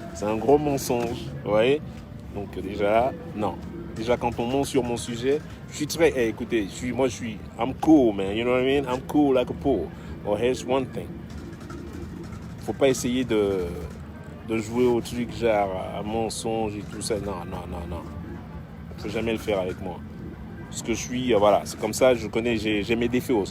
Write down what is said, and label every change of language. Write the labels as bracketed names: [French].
[French] C'est un gros mensonge, vous voyez? Donc déjà, non. Déjà quand on ment sur mon sujet, je suis très... Hey, écoutez, [English] I'm cool, man, you know what I mean? I'm cool like a pole. Or here's one thing. [French] Faut pas essayer de jouer au truc genre à mensonge et tout ça. Non, non, non, non. Faut jamais le faire avec moi. Ce que je suis, voilà, c'est comme ça, je connais, j'ai mes défauts.